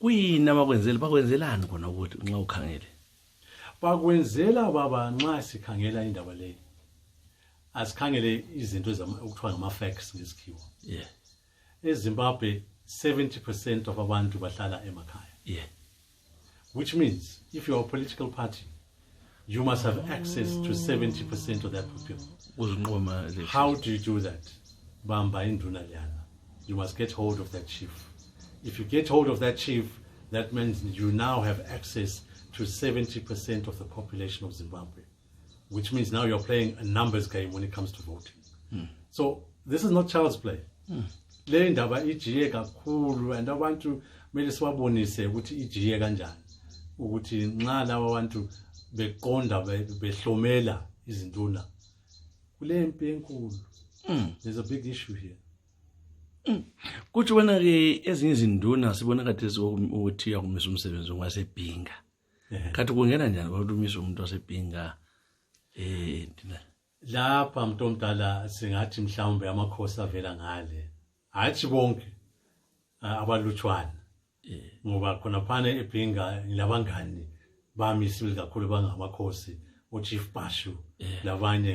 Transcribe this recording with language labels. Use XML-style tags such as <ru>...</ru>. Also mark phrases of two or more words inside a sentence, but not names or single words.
<nd>kuyini abakwenzela bakwenzelani khona ukuthi nxa ukhangele bakwenzela baba nxa sikhangela indaba le asikhangele izinto okuthiwa ngama-facts ngesikhiwa yeah eZimbabwe 70% of abantu bahlala emakhaya yeah</nd> <en>which means if you are a political party you must have access to 70% of that population. How do you do that?</en> <nd>Bamba induna liyana.</nd> <en>You must get hold of that chief. If you get hold of that chief, that means you now have access to 70% of the population of Zimbabwe, which means now you're playing a numbers game when it comes to voting. So this is not child's play.</en> <nd>Le ndaba ijiye kakhulu and abantu mele siwabonise ukuthi ijiye kanjani ukuthi nxa laba abantu beqonda behlomela izinduna kule mpi enkulu.</nd> <en>There's a big issue here.</en> <nd>Kuthi wena ke ezinye izinduna sibona kade ukuthi yakumisa umsebenzi wasebhinga. Kathi kungena njani ukuthi umuntu wasebhinga lapha umuntu omdala singathi mhlawumbe amakhosi avela ngale hathi bonke abalutshwana ngoba khona phana ebhinga ngilabangani bami sibili kakhulu bangamakhosi uChief Bashu labanye</nd>